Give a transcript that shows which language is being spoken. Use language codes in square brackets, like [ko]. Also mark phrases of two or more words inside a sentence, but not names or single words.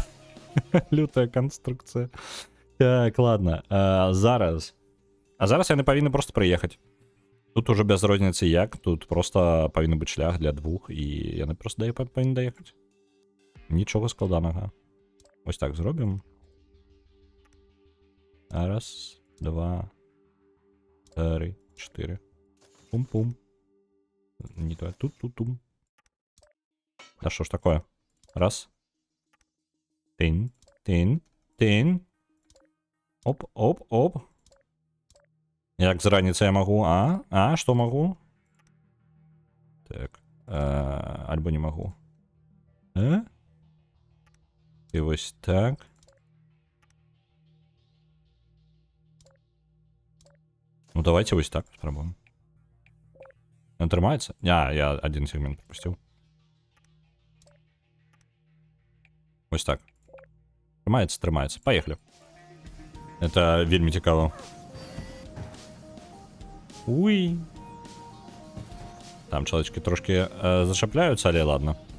[uk] Лютая конструкція. Так, ладно. [be] Зараз. А зараз яны павінны просто прыехаць. Тут уже без розніцы як. Тут просто павінны быць шлях для двух. І яны просто павінны даехаць. Нічога складанага. [uk] Ось так [be] зробім. [uk] Раз, два, три, чотири. Пум-пум. Не то. Тут-тут-тум. [ru] Да що ж такое? Раз. Тин, тин, тин. [be] Оп, оп, оп. Як з раніцы я магу? Што магу? Так. Альбо не магу. І вось так. Ну давайте вось так спробуем. Он трымаецца? [ru] Я один сегмент пропустил. [be] Вось так. Трымаецца, трымаецца. [ru] Поехали. Это [be] вельмі цікаво. Уй. Там чалавечкі трошки зачапляюцца, але ладно.